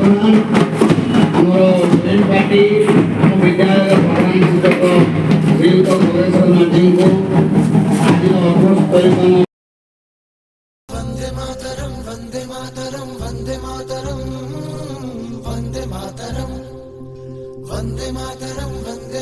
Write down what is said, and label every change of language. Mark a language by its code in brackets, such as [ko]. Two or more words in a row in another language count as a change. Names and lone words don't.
[or] ଆମର ଷ୍ଟୁଡେଣ୍ଟ ପାର୍ଟି ଆମ ବିଦ୍ୟାଳୟର ପ୍ରଧାନ ଶିକ୍ଷକ ଶ୍ରୀଯୁକ୍ତ ପ୍ରଫେସର ମାଝୀଙ୍କୁ ଆଜିର ଅଭ୍ୟସ୍ତରୀକରଣ [sa] वंदे मातरम वंदे मातरम वंदे मातरम वंदे मातरम वंदे मातरम वंदे